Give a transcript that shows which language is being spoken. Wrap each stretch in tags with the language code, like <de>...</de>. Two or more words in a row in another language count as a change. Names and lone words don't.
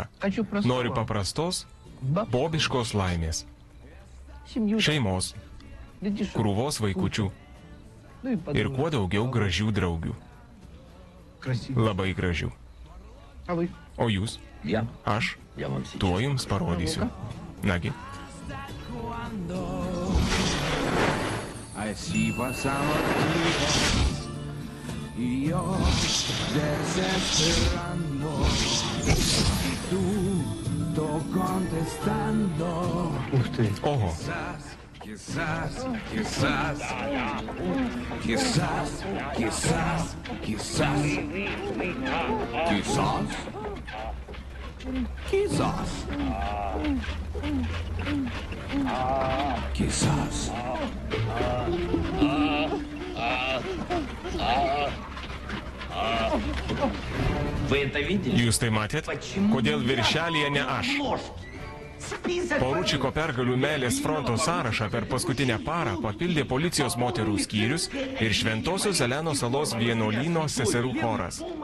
<lt>Noriu paprastos, bobiškos laimės. Šeimos, krūvos vaikučių ir kuo daugiau gražių draugių. Labai gražių. O jūs? Aš tuo jums parodysiu. Nagi.</lt> <es>Así pasan los días. Y yo desesperando y tú contestando. Oho. Quizás, quizás, quizás, quizás, quizás, quizás, quizás, quizás.</es> <lt>Jūs tai matėt? Kodėl viršelyje ne aš? Poručiko pergalių meilės fronto sąrašą per paskutinę parą papildė policijos moterų skyrius ir Šventosios Elenos salos vienuolyno seserų choras.</lt>